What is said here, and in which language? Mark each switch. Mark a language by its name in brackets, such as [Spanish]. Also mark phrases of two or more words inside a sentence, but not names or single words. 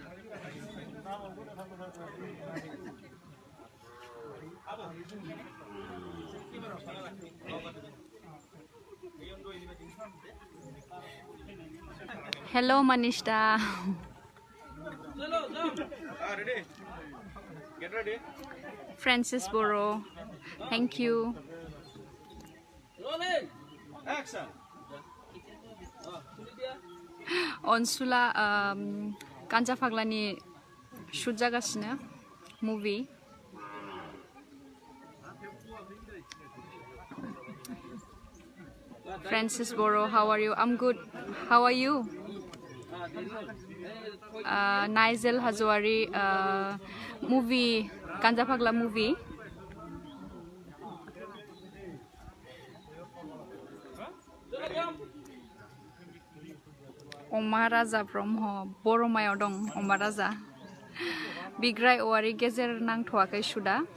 [Bodo] हेलो मनीष दा फ्रांसिस बरो [English] thank you [Bodo] अनसुला गान्जा फाग्लानि शुट जागासिनो मुभि फ्रांसिस बरो [English] how are you I'm good how are you [Bodo] नाइजेल हाजवारी मुभि गान्जा फाग्ला मुभि अमा राजा ब्रह्म बरमायाव दं अमा राजा बिग्राय औवारि गेजेर नांथ'वाखै शुटआ